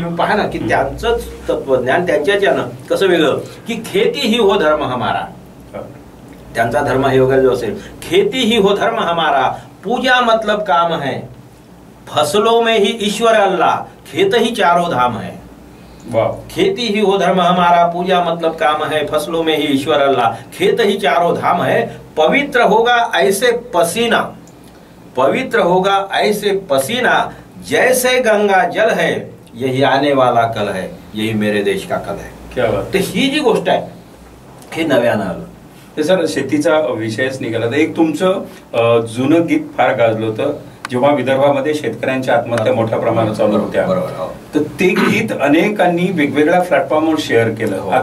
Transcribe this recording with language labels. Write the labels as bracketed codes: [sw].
[mr] मी पहा ना की त्यांचं तत्वज्ञान त्यांच्याच्यानं कसं वेगळं, की खेती ही हो धर्म हमारा, त्यांचा धर्म हे वगैरे जो असेल, [hi] खेती ही हो धर्म हमारा, पूजा मतलब काम है, फसलों में ही ईश्वर अल्लाह, खेत ही चारों धाम है. खेती ही हो धर्म हमारा, पूजा मतलब काम है, फसलों में ही ईश्वर अल्लाह, खेत ही चारों धाम है, पवित्र होगा ऐसे पसीना, पवित्र होगा ऐसे पसीना, जैसे गंगा जल है, यही आने वाला कल है, यही मेरे देश का कल है. क्या बात. [mr] तर ही जी गोष्ट आहे हे नव्यानं आलं. ते सर शेतीचा विषयच निघाला. तर एक तुमचं जुनं गीत फार गाजलं होतं जेव्हा विदर्भामध्ये शेतकऱ्यांच्या आत्महत्या मोठ्या प्रमाणात चालू होत्या. तर ते गीत अनेकांनी वेगवेगळ्या प्लॅटफॉर्मवर शेअर केलं.